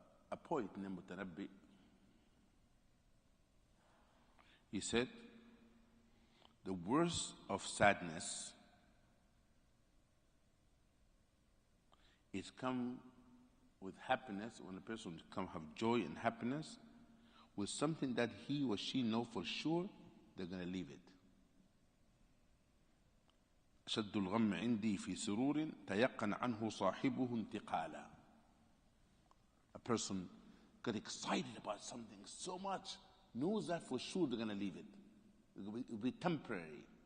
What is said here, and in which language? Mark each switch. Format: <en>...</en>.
<en>A poet named Mutanabbi, he said, the worst of sadness is come with happiness, when a person come have joy and happiness with something that he or she know for sure they're going to leave it.</en> <ar>أشد الغم عندي في سرور تيقن عنه صاحبه انتقالا.</ar> <en>A person got excited about something so much, knows that for sure they're going to leave it. It will be temporary.</en>